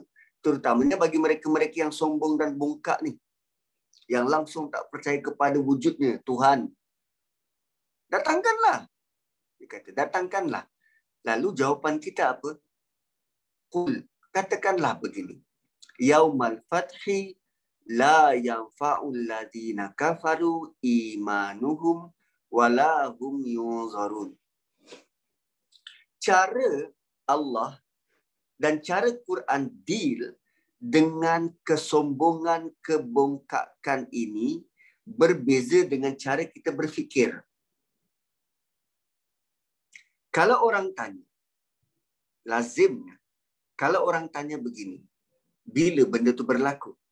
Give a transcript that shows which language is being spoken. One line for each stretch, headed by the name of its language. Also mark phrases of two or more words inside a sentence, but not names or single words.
Malay: Terutamanya bagi mereka-mereka yang sombong dan bongkak ni. Yang langsung tak percaya kepada wujudnya Tuhan. Datangkanlah. Dia kata, datangkanlah. Lalu jawapan kita apa? Qul, katakanlah begini.
Arabic: يوم الفتح لا ينفع الذين كفروا إيمانهم ولا هم ينظرون.
Malay: Cara Allah dan cara Quran deal dengan kesombongan, kebongkakan ini berbeza dengan cara kita berfikir. Kalau orang tanya, lazimnya, kalau orang tanya begini, bila benda itu berlaku?